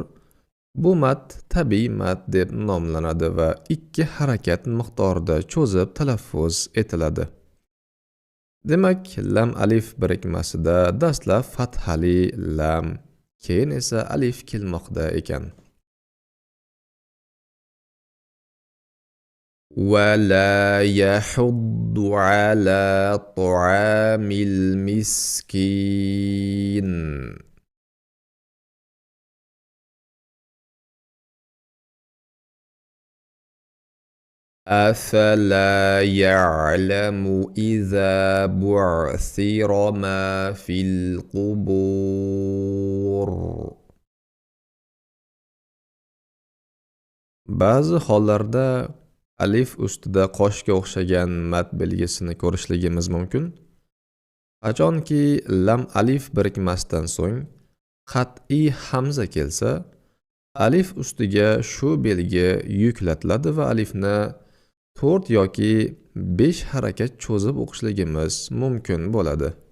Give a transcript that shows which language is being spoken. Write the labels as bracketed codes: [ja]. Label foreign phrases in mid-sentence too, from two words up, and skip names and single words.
[uz] Bu mat tabiiy mat deb nomlanadi va 2 harakat miqdorida cho'zib talaffuz etiladi. Demak, lam alif birikmasida dastlab fathali lam, keyin esa alif kelmoqda ekan. [ar] ولا يحض على طعام المسكين. أفلا يعلم إذا بعثر ما في القبور. [uz] Ba'zi hollarda alif ustida qoshga o'xshagan mat belgisini ko'rishligimiz mumkin. Qachonki lam alif birikmasidan so'ng qat'iy hamza kelsa, alif ustiga shu belgi yuklatiladi va alifni 4 yoki 5 harakat cho'zib o'qishligimiz mumkin bo'ladi.